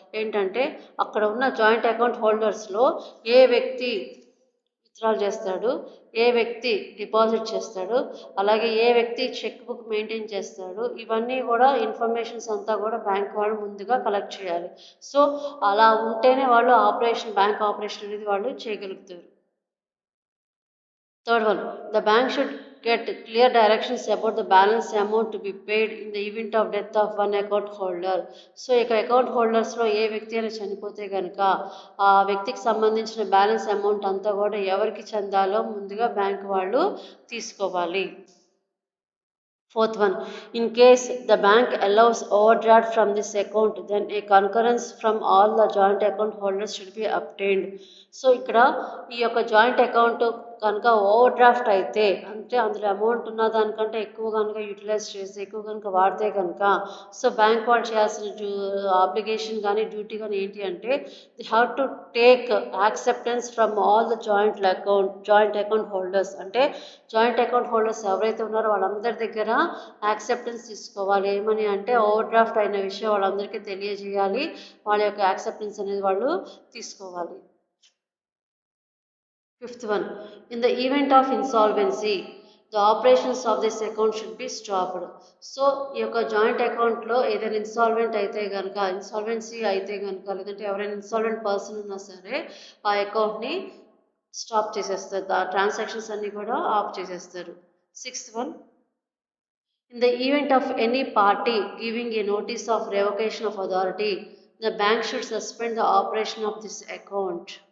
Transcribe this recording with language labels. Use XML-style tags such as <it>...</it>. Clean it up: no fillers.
<te>ఏంటంటే అక్కడ ఉన్న జాయింట్ అకౌంట్ హోల్డర్స్లో ఏ వ్యక్తి విత్డ్రాల్ చేస్తాడు, ఏ వ్యక్తి డిపాజిట్ చేస్తాడు, అలాగే ఏ వ్యక్తి చెక్ బుక్ మెయింటైన్ చేస్తాడు, ఇవన్నీ కూడా ఇన్ఫర్మేషన్స్ అంతా కూడా బ్యాంక్ వాళ్ళు ముందుగా కలెక్ట్ చేయాలి. సో అలా ఉంటేనే వాళ్ళు బ్యాంక్ ఆపరేషన్ అనేది వాళ్ళు చేయగలుగుతారు.</te> <en>Third one, the bank should get clear directions about the balance amount to be paid in the event of death of one account holder.</en> <te>So ఇక అకౌంట్ హోల్డర్స్లో ఏ వ్యక్తి అయినా చనిపోతే కనుక ఆ వ్యక్తికి సంబంధించిన బ్యాలెన్స్ అమౌంట్ అంతా కూడా ఎవరికి చెందాలో ముందుగా బ్యాంక్ వాళ్ళు తీసుకోవాలి.</te> <en>Fourth one, in case the bank allows overdraft from this account, then a concurrence from all the joint account holders should be obtained.</en> <te>So ఇక్కడ ఈ యొక్క జాయింట్ అకౌంట్ కనుక ఓవర్ డ్రాఫ్ట్ అయితే, అంటే అందులో అమౌంట్ ఉన్న దానికంటే ఎక్కువ కనుక యూటిలైజ్ చేసి ఎక్కువ కనుక వాడితే కనుక సో బ్యాంక్ వాళ్ళు చేయాల్సిన అప్లికేషన్ కానీ డ్యూటీ కానీ ఏంటి అంటే</te> <en>They have to take acceptance from all the joint account holders.</en> <te>అంటే జాయింట్ అకౌంట్ హోల్డర్స్ ఎవరైతే ఉన్నారో వాళ్ళందరి దగ్గర యాక్సెప్టెన్స్ తీసుకోవాలి. ఏమని అంటే ఓవర్ డ్రాఫ్ట్ అయిన విషయం వాళ్ళందరికీ తెలియజేయాలి, వాళ్ళ యొక్క యాక్సెప్టెన్స్ అనేది వాళ్ళు తీసుకోవాలి.</te> <en>Fifth one, in the event of insolvency, the operations of this account should be stopped.</en> <te>So ఈ యొక్క జాయింట్ అకౌంట్లో ఏదైనా ఇన్సాల్వెన్సీ అయితే కనుక లేదంటే ఎవరైనా ఇన్సాల్వెంట్ పర్సన్ ఉన్నా సరే ఆ అకౌంట్ని స్టాప్ చేసేస్తారు, ఆ ట్రాన్సాక్షన్స్ అన్నీ కూడా ఆఫ్ చేసేస్తారు.</te> <en>Sixth one, in the event of any party giving a notice of revocation of authority, the bank should suspend the operation of this account.</en>